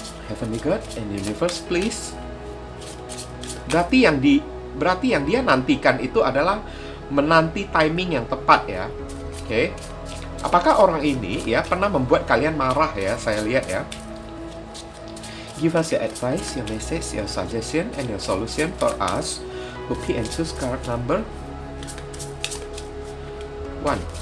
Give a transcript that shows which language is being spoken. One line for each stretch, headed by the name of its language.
English: Heavenly God and Universe, please.
Indonesian: Berarti yang dia nantikan itu adalah menanti timing yang tepat ya. Oke. Apakah orang ini ya pernah membuat kalian marah ya? Saya lihat ya.
English: Give us your advice, your message, your suggestion, and your solution for us who pick and choose card number 1.